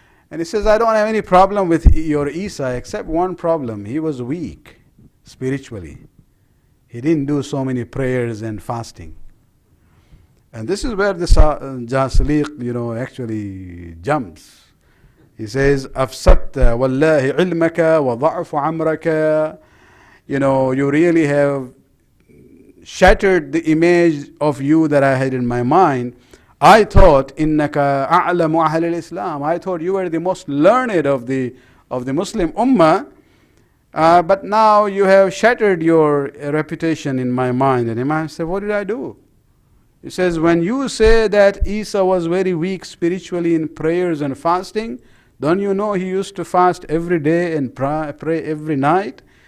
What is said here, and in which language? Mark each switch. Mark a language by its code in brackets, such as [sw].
[en] And he says, I don't have any problem with your Isa except one problem. He was weak spiritually. He didn't do so many prayers and fasting. And this is where the Jasliq, actually jumps. He says, [ar] أَفْسَدْتَ وَاللَّهِ عِلْمَكَ وَضَعْفُ عَمْرَكَ. [en] You really have shattered the image of you that I had in my mind. I thought, [ar] إِنَّكَ أَعْلَمُ أَهْلِ الْإِسْلَامِ. [en] I thought you were the most learned of the Muslim Ummah. But now you have shattered your reputation in my mind. And Imam said, what did I do? He says, when you say that Isa was very weak spiritually in prayers and fasting, don't you know he used to fast every day and pray every night?